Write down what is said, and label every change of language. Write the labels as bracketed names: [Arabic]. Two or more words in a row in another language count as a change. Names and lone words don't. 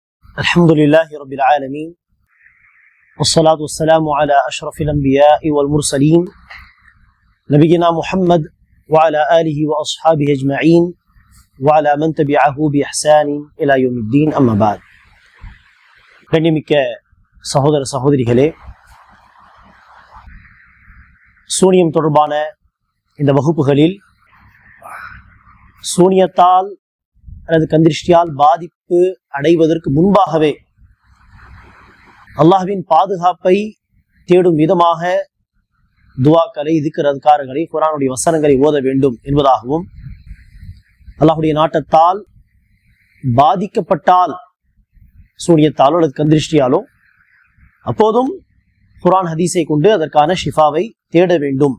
[Arabic] الحمد لله رب العالمين والصلاة والسلام على أشرف الأنبياء والمرسلين نبينا محمد وعلى آله وأصحابه أجمعين وعلى من تبعه بإحسان إلى يوم الدين أما بعد. [Tamil] கண்ணியமிக்க சகோதர சகோதரிகளே, சூனியம் தொடர்பான இந்த வகுப்புகளில் சூனியத்தால் அல்லது கந்திருஷ்டியால் பாதிப்பு அடைவதற்கு முன்பாகவே அல்லாஹ்வின் பாதுகாப்பை தேடும் விதமாக துஆக்களை, திக்ர், அத்கார்களை, குர்ஆனுடைய வசனங்களை ஓத வேண்டும் என்பதாகவும், அல்லாஹ்வுடைய நாட்டத்தால் பாதிக்கப்பட்டால் சூனியத்தாலோ அல்லது கந்திருஷ்டியாலோ அப்போதும் குர்ஆன் ஹதீஸை கொண்டு அதற்கான ஷிஃபாவை தேட வேண்டும்.